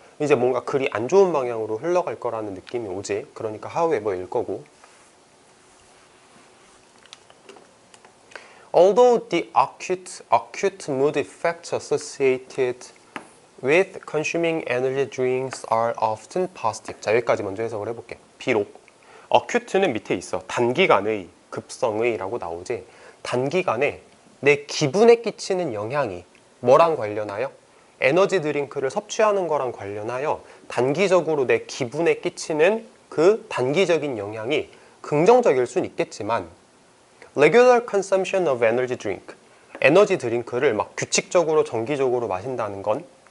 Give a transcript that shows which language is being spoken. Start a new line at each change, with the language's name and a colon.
Korean: 이제 뭔가 글이 안 좋은 방향으로 흘러갈 거라는 느낌이 오지. 그러니까 however일 거고.
English: Although the acute mood effects associated with consuming energy drinks are often positive.
Korean: 자, 여기까지 먼저 해석을 해볼게. 비록 acute는 밑에 있어. 단기간의, 급성의라고 나오지. 단기간에 내 기분에 끼치는 영향이 뭐랑 관련하여? 에너지 드링크를 섭취하는 거랑 관련하여 단기적으로 내 기분에 끼치는 그 단기적인 영향이 긍정적일 수는 있겠지만
English: regular consumption of energy drink,
Korean: 에너지 드링크를 막 규칙적으로 정기적으로 마신다는 건